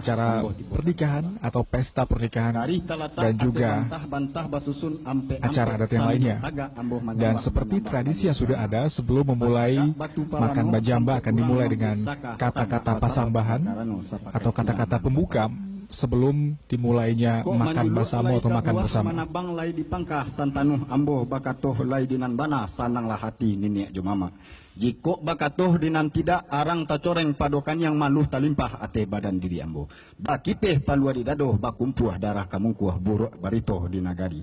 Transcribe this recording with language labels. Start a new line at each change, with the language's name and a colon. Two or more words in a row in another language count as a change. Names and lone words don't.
Indonesian: acara pernikahan atau pesta pernikahan, dan juga acara adat yang lainnya. Dan seperti tradisi yang sudah ada, sebelum memulai makan bajamba akan dimulai dengan kata-kata pasambahan atau kata-kata pembuka sebelum dimulainya makan bersama atau makan bersama.
Minangkabau: Manabang lai di pangkah santanuh ambo bakatoh lai dinan bana sananglah hati niniak jomama. Jiko bakatoh dinan tidak arang tacoreng padokan yang maluh talimpah ate badan diri ambo. Bakipeh palua di dadoh bakumpuah darah kamungkuah buruk barito di nagari.